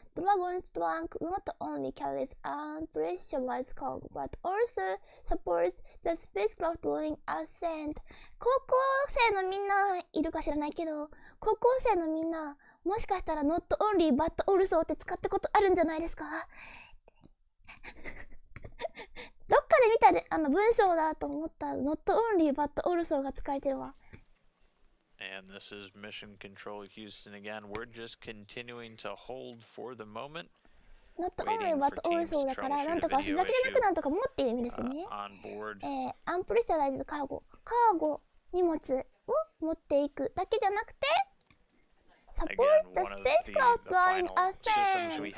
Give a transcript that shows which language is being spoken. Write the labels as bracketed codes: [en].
[en] Dragon's trunk not only carries unpressurized cargo, but also supports the spacecraft during ascent. [ja] 高校生のみんないるか知らないけど、高校生のみんな、もしかしたら [en] not only but also [ja] って使ったことあるんじゃないですか？どっかで見た文章だと思った [en] not only but also [ja] が使われてるわ。 [en] And this is Mission Control Houston again. We're just continuing to hold for the moment. Not only but also [ja] だから、なんとかそれだけじゃなくなんとかもっていう意味ですね。 [en] Unpressurized cargo。 [ja] カーゴ、荷物を持っていくだけじゃなくて、 [en] Support the spacecraft during ascent。